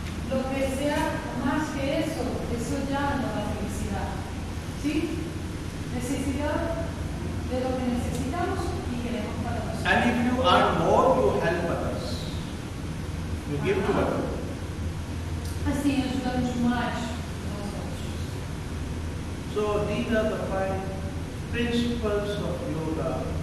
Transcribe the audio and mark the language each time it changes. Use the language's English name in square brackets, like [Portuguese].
[Spanish] Lo que sea más que eso ya no da felicidad. ¿Sí? Necesidad de lo que necesitamos y queremos para nosotros. [English] And if you earn more, you help others. You give to others. [Portuguese] Assim ajudamos mais aos outros. [English] So these are the 5 principles of yoga.